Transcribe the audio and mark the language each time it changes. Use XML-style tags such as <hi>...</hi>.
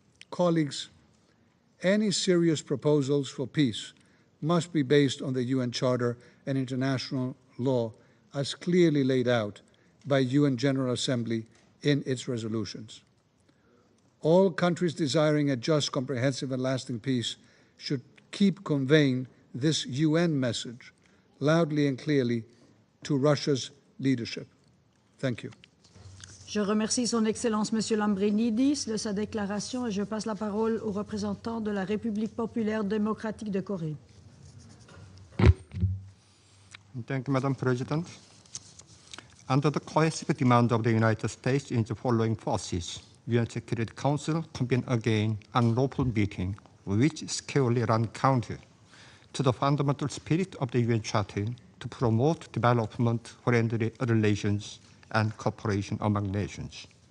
<en>Colleagues, any serious proposals for peace must be based on the UN Charter and international law as clearly laid out by UN General Assembly in its resolutions. All countries desiring a just, comprehensive, and lasting peace should keep conveying this UN message loudly and clearly to Russia's leadership. Thank you.</en> <fr>Je remercie Son Excellence M. Lambrinidis de sa déclaration et je passe la parole au représentant de la République populaire démocratique de Corée.</fr> <en>Thank you, Madam President. Under the coercive demand of the United States in the following forces, UN Security Council convened again unlawful meeting, which squarely ran counter to the fundamental spirit of the UN Charter to promote development, friendly relations, and cooperation among nations.</en>